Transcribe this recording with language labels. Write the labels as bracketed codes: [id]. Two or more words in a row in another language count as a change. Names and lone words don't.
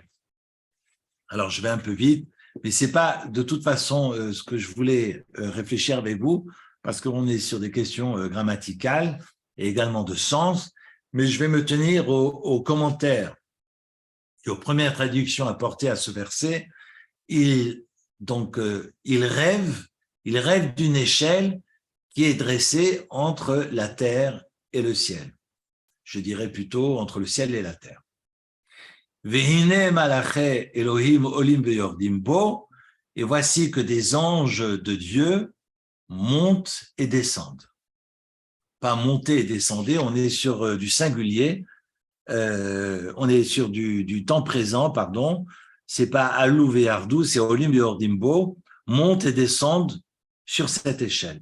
[fr] Alors je vais un peu vite, mais c'est pas de toute façon ce que je voulais réfléchir avec vous, parce qu'on est sur des questions grammaticales et également de sens, mais je vais me tenir aux commentaires et aux premières traductions apportées à ce verset. Il rêve d'une échelle qui est dressée entre la terre et le ciel. Je dirais plutôt entre le ciel et la terre. [he] והנה מלאכי אלוהים עולים ויורדים בו, [fr] et voici que des anges de Dieu montent et descendent. Pas monter et descendre, on est sur du singulier, on est sur du temps présent, pardon. C'est pas [he] עלו וירדו, [fr] c'est [he] עולים ויורדים בו, [fr] montent et descendent sur cette échelle.